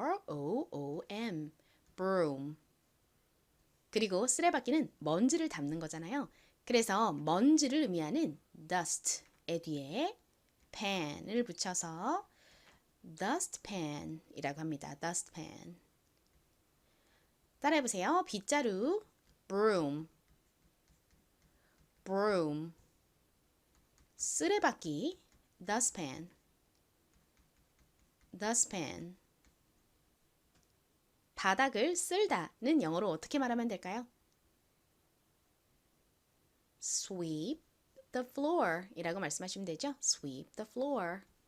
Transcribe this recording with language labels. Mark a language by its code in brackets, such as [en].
[en] B-R-O-O-M, broom. [ko] 그리고 쓰레받기는 먼지를 담는 거잖아요. 그래서 먼지를 의미하는 dust의 뒤에 pan을 붙여서 dustpan이라고 합니다. dustpan. 따라해보세요. [en] 빗자루, broom, broom. 쓰레받기, dustpan, dustpan. [ko] 바닥을 쓸다는 영어로 어떻게 말하면 될까요? [en] sweep the floor [ko] 이라고 말씀하시면 되죠. [en] sweep the floor.